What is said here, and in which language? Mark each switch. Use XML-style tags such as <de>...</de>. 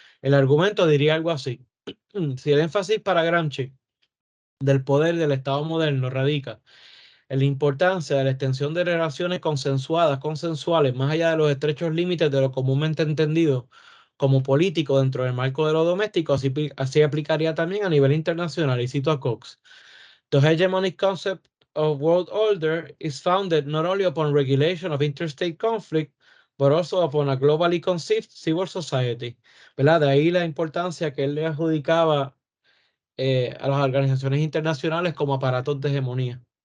<es>El argumento diría algo así. Si el énfasis para Gramsci del poder del Estado moderno radica en la importancia de la extensión de relaciones consensuales, más allá de los estrechos límites de lo comúnmente entendido como político dentro del marco de lo doméstico, así aplicaría también a nivel internacional. Y cito a Cox:</es> <en>The hegemonic concept of world order is founded not only upon regulation of interstate conflict, but also upon a globally conceived civil society.</en> <es>¿Verdad? De ahí la importancia que él le adjudicaba a las organizaciones internacionales como aparatos de hegemonía.</es>